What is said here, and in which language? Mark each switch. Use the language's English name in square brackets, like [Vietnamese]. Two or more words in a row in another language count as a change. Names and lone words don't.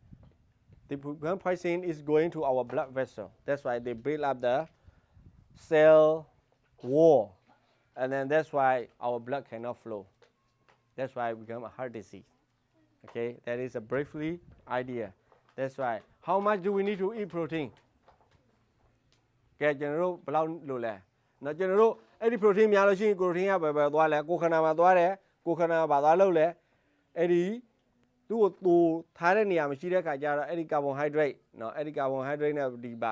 [English] is going to our blood vessel that's why they build up the cell wall and then that's why our blood cannot flow that's why it become a heart disease okay that is a briefly idea that's why how much do we need to eat protein [Burmese] ကဲကျွန်တော်တို့ဘယ်လောက်လိုလဲနော်ကျွန်တော်တို့အဲ့ဒီ protein များလို့ရှိရင် protein ကဘယ်သွားလဲကိုယ်ခန္ဓာမှာသွားတယ်ကိုယ်ခန္ဓာဘာသွားလို့လဲအဲ့ဒီသူ့ကိုတူထားတဲ့နေရာမရှိတဲ့ခါကျတော့အဲ့ဒီ carbohydrate နော်အဲ့ဒီ carbohydrate နဲ့ဒီပါ